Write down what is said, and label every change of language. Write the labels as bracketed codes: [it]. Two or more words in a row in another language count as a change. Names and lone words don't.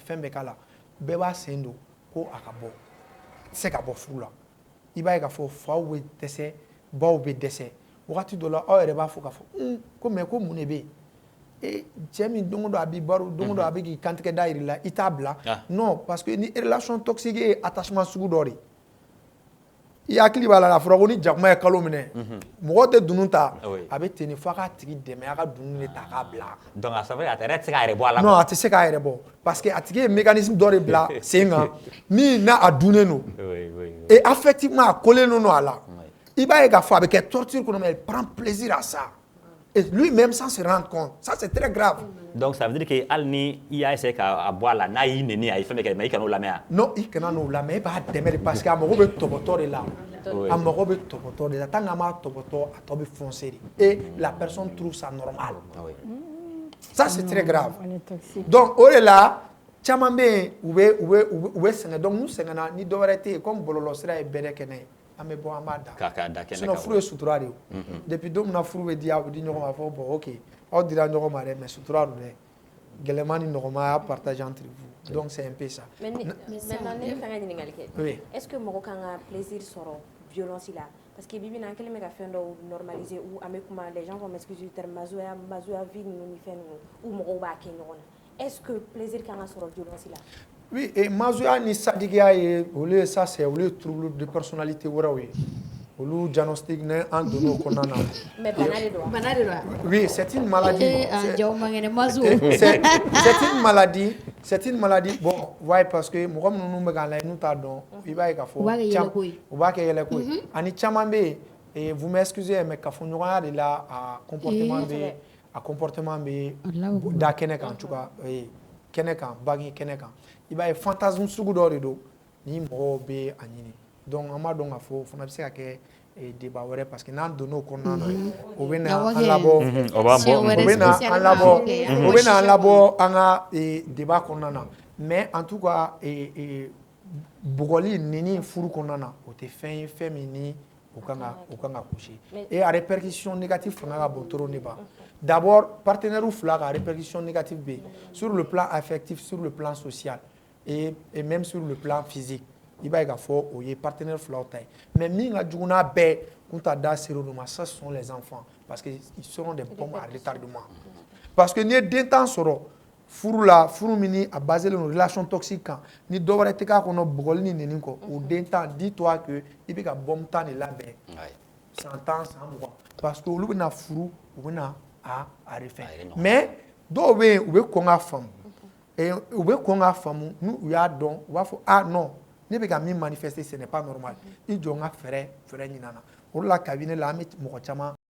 [bm] fɛn bɛɛ k'a la bɛɛ b'a sen don ko a ka bɔ a tɛ se ka bɔ furu la i b'a ye k'a fɔ faw bɛ dɛsɛ baw bɛ dɛsɛ wagati dɔ la aw yɛrɛ b'a fɔ k'a fɔ ko mais ko mun de bɛ yen cɛ min don o don a b'i baro don o don a bɛ k'i kantigɛ da yir'i la i t'a bila [fr] non parce que [bm] ni [fr] relation toxique [bm] ye attachement sugu dɔ de ye i hakili b'a la a fɔra ko ni jakuma ye kalo minɛ mɔgɔ tɛ dunun ta a bɛ ten de fo a k'a tigi dɛmɛ a ka dunun de ta k'a bila. donc a yɛrɛ tɛ se k'a yɛrɛ bɔ a la. non a tɛ se k'a yɛrɛ bɔ [fr] parce que [bm] a tigi ye mécanisme dɔ de bila sen kan min n'a a dunnen don [fr] et affectivement [bm] a collen don a la i b'a ye k'a fɔ a bɛ kɛ torture kɔnɔ [fr] mais il prend plaisir à ça et lui-même sans se rendre compte ça c'est très grave. donc ça veut dire que [bm] hali ni i y'a essayer k'a bɔ a la n'a y'i nɛni a ye fɛn bɛɛ kɛ mais i kana o lamɛn. non i kana n'o lamɛn i b'a dɛmɛ de [fr] parce que [bm] a mago bɛ tɔbɔtɔ de la a mago bɛ tɔbɔtɔ de la tant qu'an b'a tɔbɔtɔ a tɔ bɛ foncer de [fr] et la personne trouve ça normal ça c'est très grave [bm] donc o de la caman bɛ yen u bɛ sɛgɛn donc n'u sɛgɛnna ni dɔwɛrɛ tɛ yen comme bɔlɔlɔsira ye bɛɛ kɛnɛ ye an bɛ bɔ an b'a da sinon furu ye sutura de ye depuis don min na furu bɛ di a bɛ di ɲɔgɔn ma fɔ [fr] bon ok [bm] aw dira ɲɔgɔn ma dɛ mais sutura don dɛ gɛlɛman ni nɔgɔma a y'a [fr] partager entre vous donc c'est un peu ça. [bm] maintenant ne bɛ fɛ ka ɲininkali kɛ [fr] est ce que [bm] mɔgɔ kan ka plaisir sɔrɔ violence la [fr] parce que [bm] bibi na an kɛlen bɛ ka fɛn dɔw [fr] normaliser ou [bm] an bɛ kuma [fr] les gens vont m'excuser du terme [bm] mazoya vie ninnu ni fɛn ninnu ou mɔgɔw b'a kɛ ɲɔgɔn na [fr] est ce que [bm] plaisir kan ka sɔrɔ violence la. [fr] oui et [bm] mazoya ni sadigiya ye olu ye [fr] ça c'est [bm] olu ye [fr] trouble de personnalité [bm] wɛrɛw ye olu diagnostic ne an donn'o kɔnɔna na. mais bana de don bana de don. [fr] oui c'est une maladie. c'est une maladie bon ouais parce que [bm] mɔgɔ minnu bɛ k'a lajɛ n'u t'a dɔn i b'a ye k'a fɔ u b'a kɛ yɛlɛko ye ani caman bɛ yen [fr] vous m'excusez mais [bm] kafoɲɔgɔnya de la a comportement bɛ da kɛnɛ kan cogoya kɛnɛ kan bange kɛnɛ kan i b'a ye fantasme sugu dɔ de don ni mɔgɔw bɛ a ɲini donc an b'a dɔn k'a fɔ o fana bɛ se ka kɛ débat wɛrɛ [fr] parce que [bm] n'an donn'o kɔnɔna na o bɛ na an labɔ an ka débat kɔnɔna na [fr] mais en tout cas [bm] bugɔli nɛni furu kɔnɔna na o tɛ fɛn ye fɛn min ni o kan ka [fr] coucher et [bm] a [fr] répercussion négative [bm] fanga ka bon trop ne ba [fr] d'abord partenaires [bm] fila ka [fr] répercussion négative [bm] bɛ [fr] sur le plan affectif sur le plan social et même sur le plan physique [bm] i b'a ye k'a fɔ o ye partenaire filaw ta ye mais min ka jugu n'a bɛɛ kun t'a da ser'o ma [fr] ça ce sont les enfants parce que ils seront des bombes à retardement parce que [bm] n'i ye den tan sɔrɔ furu la furu min ni a basé don [fr] relation toxique [bm] kan ni dɔ wɛrɛ tɛ k'a kɔnɔ bugɔli ni nɛni kɔ o den tan [fr] dis-toi que [bm] i bɛ ka bombe tan de labɛn san 10 san 20 parce que olu bɛna furu u bɛna a refɛn mais dɔw bɛ yen u bɛ kɔn k'a faamu u bɛ kɔn k'a faamu n'u y'a dɔn u b'a fɔ [fr] ah non [bm] ne bɛ ka min [fr] manifester ce n'est pas normal [bm] i jɔ n ka fɛɛrɛ ɲin'a na o de la kabini la an bɛ mɔgɔ caman